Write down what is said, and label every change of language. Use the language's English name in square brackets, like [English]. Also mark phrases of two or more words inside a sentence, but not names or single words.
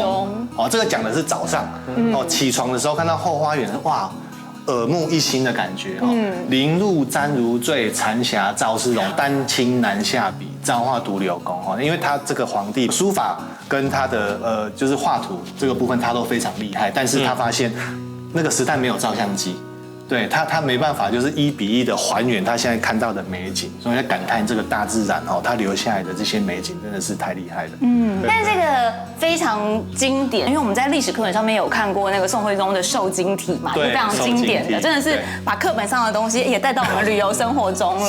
[Chinese] 哦，這個講的是早上哦，起床的時候看到後花園，哇，耳目一新的感覺哦。林露沾如醉，殘霞照絲絨，丹青難下筆，造化獨柳工哈。因為他這個皇帝書法跟他的就是畫圖這個部分他都非常厲害，但是他發現。那個時代沒有照相機，對他沒辦法就是1:1的還原他現在看到的美景，所以在感嘆這個大自然哦，他留下來的這些美景真的是太厲害了。但這個非常經典，因為我們在歷史課本上面有看過那個宋徽宗的瘦金體嘛，就非常經典的，真的是把課本上的東西也帶到我們旅遊生活中了。